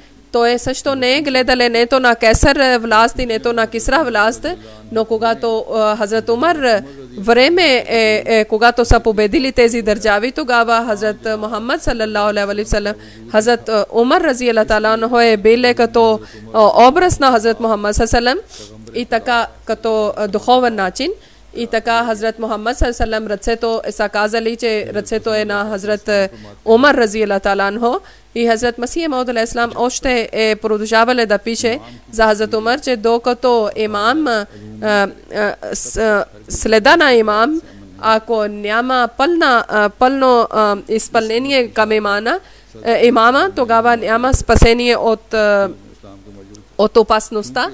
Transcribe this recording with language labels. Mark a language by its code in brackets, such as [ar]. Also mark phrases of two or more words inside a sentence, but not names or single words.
[bg] Той също не е гледале нето на Кесър власт и нето на Кисра власт, но когато Hazrat Umar време когато са победили тези държави, тогава Hazrat Muhammad [ar] صلى الله عليه وسلم, [bg] Hazrat Umar [ar] رضي الله تعالى عنه [bg] е бил като образ на Hazrat Muhammad саллаллаху и така като духовен начин. И така Хазрат Мухаммад саллаллаху ръцето е са казали, че ръцето е на Хазрат Умар [ar] رضي الله تعالى عنه. [bg] И Хазрат Масих Мауд [ar] عليه السلام [bg] още е продължавали да пише за Хазрат Умар, че докато имам следа на имам, ако няма пълно изпълнение към имама, тогава няма спасение от опасността.